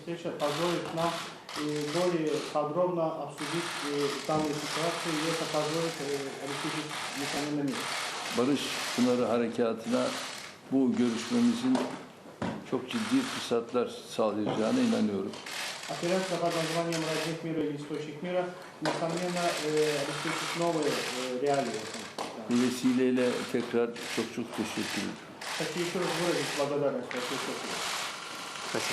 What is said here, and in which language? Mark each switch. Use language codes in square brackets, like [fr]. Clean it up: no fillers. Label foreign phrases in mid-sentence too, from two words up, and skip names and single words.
[ru] встреча позволит нам более подробно обсудить данную ситуацию, и это позволит обеспечить несомненно мир. [tr] Barış Pınarı Harekatı'na bu görüşmemizin çok ciddi fırsatlar sağlayacağına inanıyorum. [ru] Операция под названием «Родник мира» или «Источник мира» несомненно обеспечит новые реалии. [tr] Bu vesileyle tekrar çok teşekkür ederim. [ru] Хочу еще раз выразить благодарность России. Спасибо.